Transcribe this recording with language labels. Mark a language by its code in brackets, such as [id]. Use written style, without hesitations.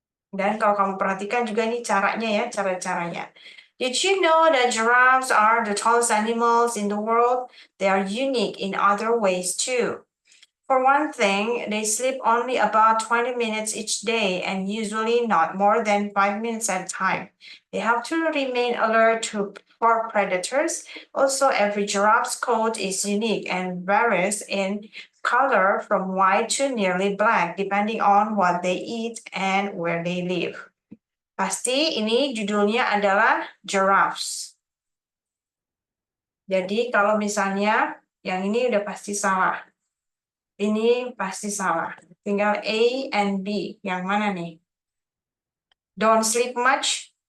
[id] Dan kalau kamu perhatikan juga ini caranya ya, cara-caranya. [en] Did you know that giraffes are the tallest animals in the world? They are unique in other ways too. For one thing, they sleep only about 20 minutes each day and usually not more than 5 minutes at a time. They have to remain alert for predators. Also, every giraffe's coat is unique and varies in color from white to nearly black, depending on what they eat and where they live. [id] Pasti ini judulnya adalah giraffes. Jadi kalau misalnya yang ini udah pasti salah. Ini pasti salah. Tinggal A and B. Yang mana nih? [en] Don't sleep much.